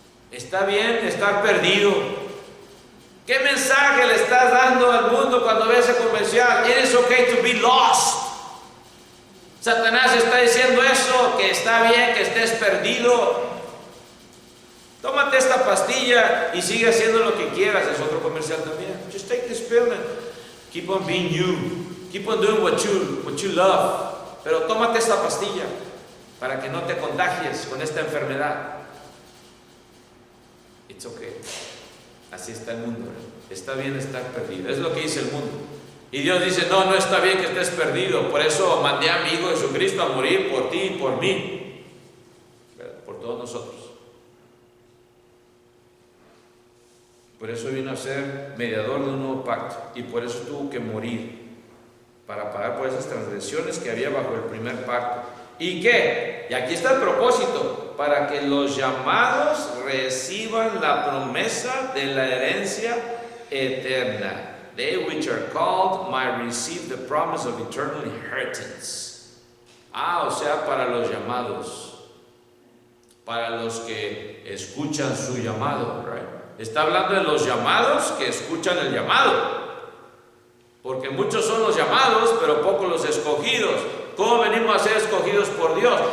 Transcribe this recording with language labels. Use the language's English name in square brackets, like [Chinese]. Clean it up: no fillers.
[Spanish] Está bien estar perdido. ¿Qué mensaje le estás dando al mundo cuando ves ese comercial? [English] It is okay to be lost. [Spanish] Satanás está diciendo eso, que está bien que estés perdido. Tómate esta pastilla y sigue haciendo lo que quieras. Es otro comercial también. [English] Just take this pill and keep on being you. Keep on doing what you love. [Spanish] Pero tómate esta pastilla para que no te contagies con esta enfermedad. [English] It's okay. [Spanish] Así está el mundo. Está bien estar perdido. Es lo que dice el mundo. Y Dios dice: no está bien que estés perdido. Por eso mandé a mi Hijo Jesucristo a morir por ti y por mí. Por todos nosotros. Por eso vino a ser mediador de un nuevo pacto. Y por eso tuvo que morir, para pagar por esas transgresiones que había bajo el primer pacto. ¿Y qué? Y aquí está el propósito: para que los llamados reciban la promesa de la herencia eterna. [English] They which are called might receive the promise of eternal inheritance. [Spanish] O sea, para los llamados, para los que escuchan su llamado, right? Está hablando de los llamados que escuchan el llamado. Porque muchos son los llamados, pero pocos los escogidos. ¿Cómo venimos a ser escogidos por Dios?